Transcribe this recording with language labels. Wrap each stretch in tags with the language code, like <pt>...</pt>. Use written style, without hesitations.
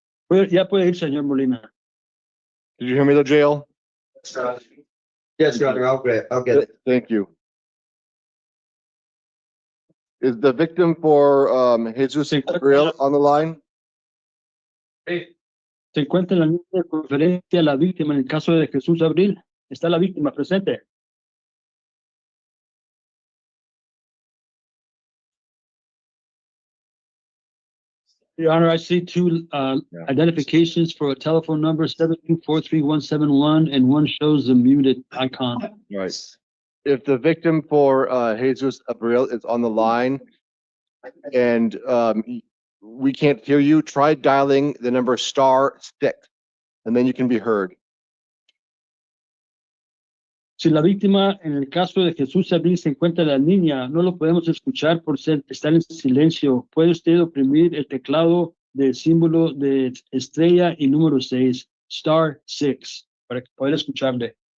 <es>Ya puede ir, señor Molina.</es> <en>Did you hear me though, Jail? Yes, Your Honor, I'll get it. Thank you. Is the victim for Jesus Abril on the line?</en> <es>Se encuentra en la línea de conferencia la víctima en el caso de Jesús Abril. Está la víctima presente.</es> <en>Your Honor, I see two identifications for a telephone number 7243171 and one shows the muted icon. Right. If the victim for Jesus Abril is on the line and we can't hear you, try dialing the number *6 and then you can be heard.</en> <es>Si la víctima en el caso de Jesús Abril se encuentra en la línea, no lo podemos escuchar por estar en silencio. Puede usted oprimir el teclado del símbolo de estrella y número 6, *6, para poder escucharle.</es>